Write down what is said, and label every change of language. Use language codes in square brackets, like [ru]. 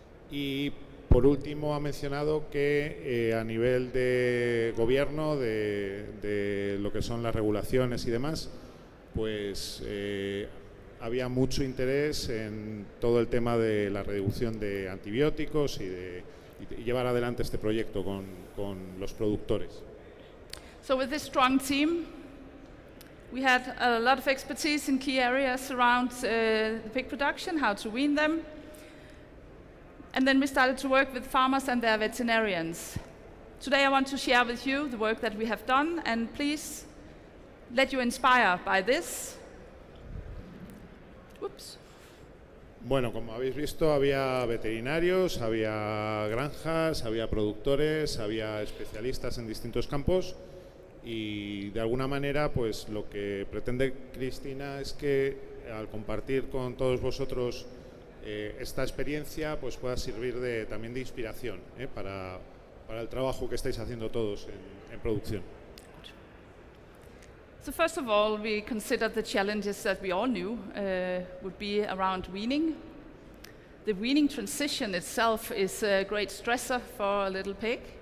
[es] Y por último ha mencionado que a nivel de gobierno, de lo que son las regulaciones y demás, pues había mucho interés en todo el tema de la reducción de antibióticos y llevar adelante este proyecto con los productores. [en] So with this strong team, we had a lot of expertise in key areas around the pig production, how to wean them. And then we started to work with farmers and their veterinarians. Today I want to share with you the work that we have done, and please let you inspire by this. Whoops. [es] Bueno, como habéis visto, había veterinarios, había granjas, había productores, había especialistas en distintos campos y de alguna manera pues lo que pretende Cristina es que al compartir con todos vosotros esta experiencia pues pueda servir también de inspiración para el trabajo que estáis haciendo todos en producción. [en] So first of all, we considered the challenges that we all knew would be around weaning. The weaning transition itself is a great stressor for a little pig.